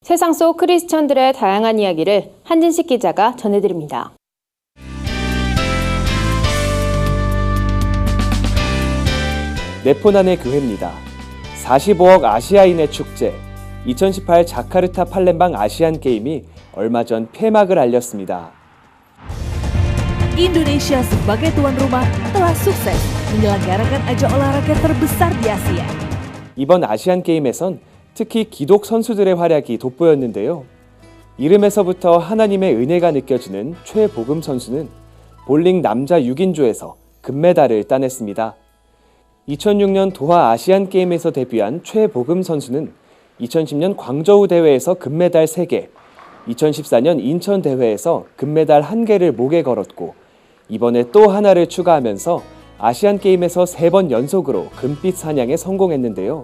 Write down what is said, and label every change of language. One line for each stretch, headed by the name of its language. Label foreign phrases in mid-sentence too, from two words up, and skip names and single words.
Korean: 세상 속 크리스천들의 다양한 이야기를 한진식 기자가 전해드립니다. 네포난의 교회입니다. 45억 아시아인의 축제 2018 자카르타 팔렘방 아시안게임이 얼마 전 폐막을 알렸습니다.
Indonesian: Indonesia sebagai tuan rumah telah sukses menyelenggarakan ajang olahraga terbesar di Asia.
Korean: 이번 아시안게임에선 특히 기독 선수들의 활약이 돋보였는데요. 이름에서부터 하나님의 은혜가 느껴지는 최복음 선수는 볼링 남자 6인조에서 금메달을 따냈습니다. 2006년 도하 아시안게임에서 데뷔한 최복음 선수는 2010년 광저우 대회에서 금메달 3개, 2014년 인천 대회에서 금메달 1개를 목에 걸었고 이번에 또 하나를 추가하면서 아시안게임에서 3번 연속으로 금빛 사냥에 성공했는데요.